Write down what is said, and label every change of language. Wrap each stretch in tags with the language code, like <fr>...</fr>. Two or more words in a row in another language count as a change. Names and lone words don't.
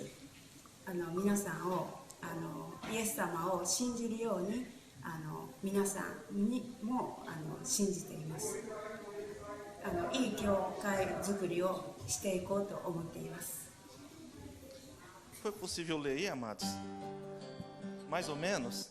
<ja>皆さんをイエス様を信じるように皆さんにも信じています。いい教会づくりをしていこうと思っています。</ja> <pt>Foi possível ler aí, amados? Mais ou menos?</pt>